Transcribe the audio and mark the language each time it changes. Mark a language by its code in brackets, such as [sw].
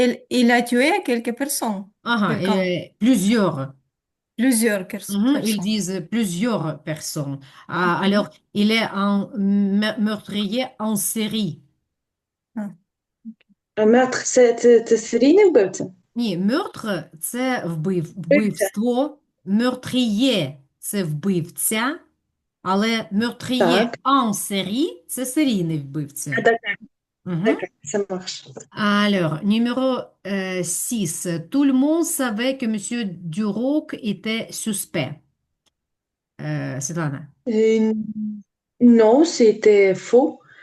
[fr] il a tué quelques personnes. Ah, Quelqu'un. plusieurs. Plusieurs Mhm, ils personnes. disent plusieurs personnes. Mhm. Alors, il est un meurtrier en série. Ah. Un meurtre, c'est [uk] серійний вбивця? Ні, meurtre– це Вбивця. вбивство, meurtrier– це вбивця, але meurtrier Так. [fr] en série– [uk] це серійний Ah, вбивця. [fr] d'accord, Mhm. d'accord, ça marche. Alors, numéro 6. Tout le monde savait que Monsieur Duroc était suspect. Svetlana. Euh, non, c'était faux.